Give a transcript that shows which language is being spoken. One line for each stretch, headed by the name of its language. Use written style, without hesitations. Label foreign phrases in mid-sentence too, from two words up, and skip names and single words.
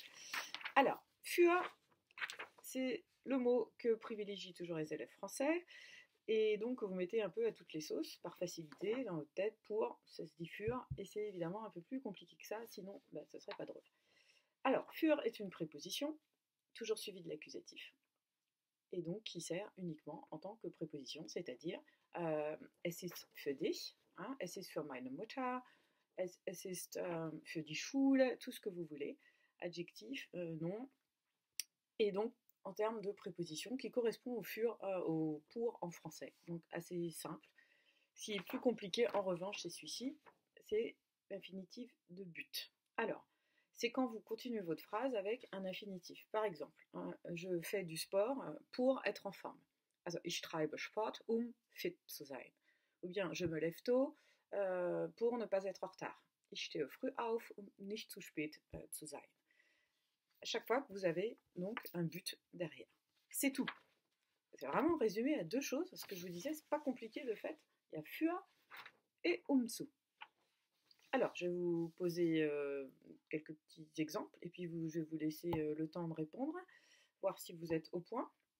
French: Alors, für, c'est le mot que privilégient toujours les élèves français, et donc vous mettez un peu à toutes les sauces, par facilité, dans votre tête, pour, ça se dit für, et c'est évidemment un peu plus compliqué que ça, sinon ça serait pas drôle. Alors, für est une préposition, toujours suivie de l'accusatif, et donc qui sert uniquement en tant que préposition, c'est-à-dire
German: es ist für dich, es ist für meine Mutter, es ist für die Schule,
French: tout ce que vous voulez, adjectif, nom, et donc en termes de préposition qui correspond au pour en français, donc assez simple. Ce qui est plus compliqué en revanche, c'est celui-ci, c'est l'infinitif de but. Alors, c'est quand vous continuez votre phrase avec un infinitif. Par exemple, je fais du sport pour être en forme.
German: Also, ich treibe Sport, fit zu sein.
French: Ou bien, je me lève tôt pour ne pas être en retard.
German: Ich stehe früh auf, nicht zu spät zu sein.
French: À chaque fois que vous avez donc un but derrière. C'est tout. C'est vraiment résumé à deux choses. Ce que je vous disais, c'est pas compliqué de fait. Il y a für et umzu. Alors, je vais vous poser quelques petits exemples et puis je vais vous laisser le temps de répondre, voir si vous êtes au point.